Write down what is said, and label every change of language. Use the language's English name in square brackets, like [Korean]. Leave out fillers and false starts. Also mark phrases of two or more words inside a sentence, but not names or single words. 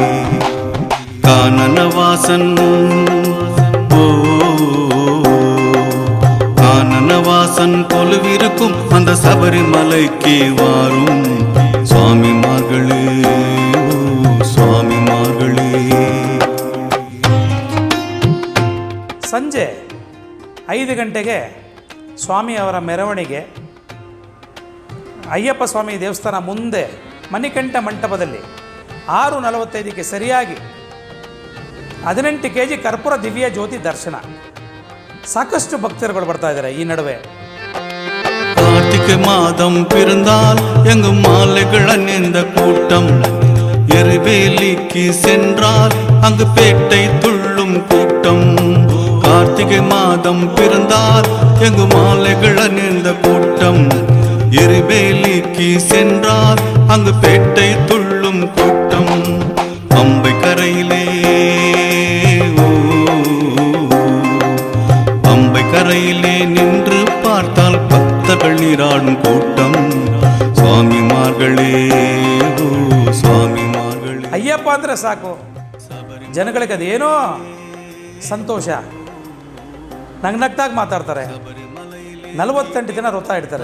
[Tamil] கானனவாசன் ஓ கானனவாசன் கொலுவிருக்கும் அந்த சபரிமலைக்கு வாரும் சுவாமிமார்களே, ஓ சுவாமிமார்களே. [Kannada] ಸಂಜೆ 5 ಗಂಟೆಗೆ ಸ್ವಾಮಿಯವರ ಮೆರವಣಿಗೆ ಅಯ್ಯಪ್ಪ ಸ್ವಾಮಿ ದೇವಸ್ಥಾನ ಮುಂದೆ ಮಣಿಕಂಠ ಮಂಟಪದಲ್ಲಿ 6:45ಕ್ಕೆ ಸರಿಯಾಗಿ 18 kg ಕರ್ಪೂರ ದಿವ್ಯ ಜ್ಯೋತಿ ದರ್ಶನ. ಸಾಕಷ್ಟು ಭಕ್ತರುಗಳು ಬರ್ತಾ ಇದ್ದಾರೆ ಈ ನಡುವೆ. [Tamil] கார்த்திகை மாதம் பிறந்தால் எங்கும் மாலைகள் அணிந்த கூட்டம், எரிவேலிக்கு சென்றால் அங்கு பேட்டை துள்ளும் கூட்டம். கார்த்திகை மாதம் பிறந்தால் எங்கு மாலைகள் அணிந்த கூட்டம், எரிவேலிக்கு சென்றால் அங்கு பேட்டை துள்ளும் கூட்டம். பம்பை கரையிலே பம்பை கரையிலே நின்று பார்த்தால் பக்தர்கள் நீராடும் கூட்டம். சுவாமிமார்களே, ஓ சுவாமிமார்களே. [Kannada] ಅಯ್ಯಪ್ಪ ಅಂದರೆ ಸಾಕು ಜನಗಳಿಗೆ ಅದೇನೋ ಸಂತೋಷ, ನಗ್ನಗ್ತಾಗಿ ಮಾತಾಡ್ತಾರೆ. 48 ದಿನ ವ್ರತ ಇಡ್ತಾರೆ.